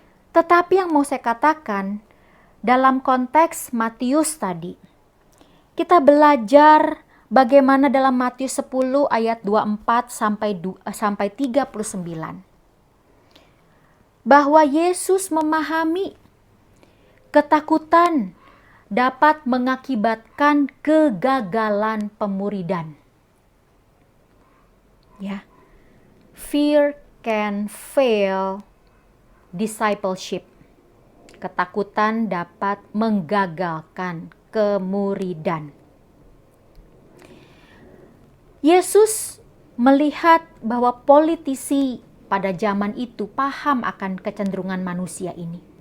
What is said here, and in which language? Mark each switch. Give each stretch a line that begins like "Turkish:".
Indonesian: Tetapi yang mau saya katakan, dalam konteks Matius tadi, kita belajar bagaimana dalam Matius 10 ayat 24 sampai 39. Bahwa Yesus memahami ketakutan dapat mengakibatkan kegagalan pemuridan. Ya.
English: Fear can fail discipleship.
Indonesian: Ketakutan dapat menggagalkan kemuridan. Yesus melihat bahwa politisi pada zaman itu paham akan kecenderungan manusia ini.